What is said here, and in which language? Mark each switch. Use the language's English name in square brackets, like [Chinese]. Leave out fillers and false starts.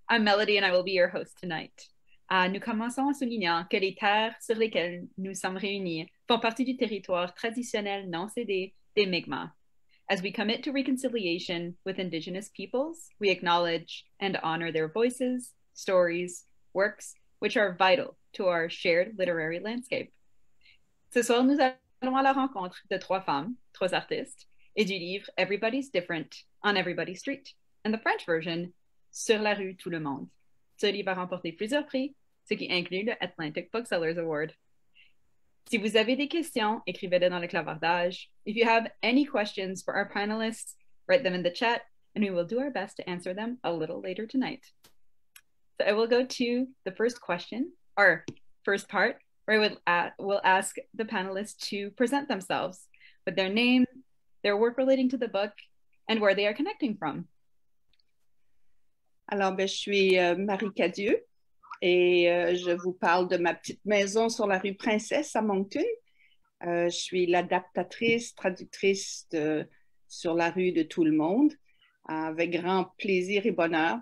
[English] I'm Melody and I will be your host tonight. [French] Nous commençons en soulignant que les terres sur lesquelles nous sommes réunis font partie du territoire traditionnel non cédé des Mi'kmaq. [English] As we commit to reconciliation with Indigenous peoples, we acknowledge and honor their voices, stories, works, which are vital to our shared literary landscape. [French] Ce soir, nous allons à la rencontre de trois femmes, trois artistes, et du livre Everybody's Different on Everybody's Street, and the French version, Sur la rue tout le monde. Ce livre a remporté plusieurs prix, ce qui inclut le Atlantic Booksellers Award. Si vous avez des questions, écrivez-les dans le clavardage. [English] If you have any questions for our panelists, write them in the chat, and we will do our best to answer them a little later tonight. So I will go to the first question, or first part, where I will ask the panelists to present themselves with their name, their work relating to the book, and where they are connecting from. [French] Alors, je suis Marie Cadieux et je vous parle de ma petite maison sur la rue Princesse à Moncton. Je suis l'adaptatrice, traductrice sur la rue de tout le monde, avec grand plaisir et bonheur.